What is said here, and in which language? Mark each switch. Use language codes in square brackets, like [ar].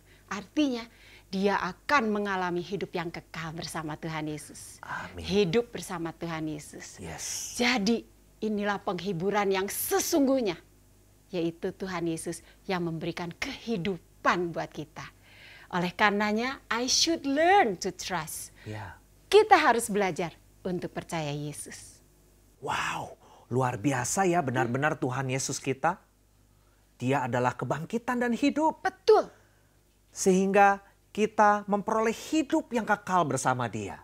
[id] Artinya dia akan mengalami hidup yang kekal bersama Tuhan Yesus. Amin. Hidup bersama Tuhan Yesus. [en] Yes. [id] Jadi inilah penghiburan yang sesungguhnya, yaitu Tuhan Yesus yang memberikan kehidupan buat kita. Oleh karenanya, [en] I should learn to trust. [id] Kita harus belajar untuk percaya Yesus. Wow, luar biasa ya benar-benar Tuhan Yesus kita. Dia adalah kebangkitan dan hidup. Betul. Sehingga kita memperoleh hidup yang kekal bersama dia.